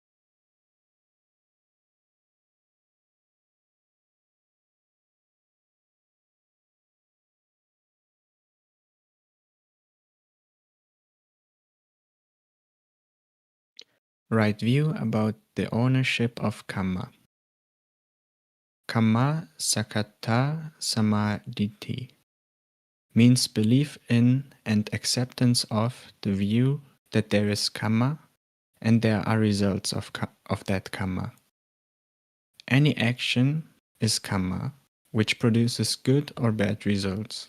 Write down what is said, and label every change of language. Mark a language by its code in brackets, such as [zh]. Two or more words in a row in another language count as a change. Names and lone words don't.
[en] Right view about the ownership of kamma. [pi] Kamma sakatta samadhi [en] means belief in and acceptance of the view that there is kamma and there are results of that kamma. Any action is kamma, which produces good or bad results.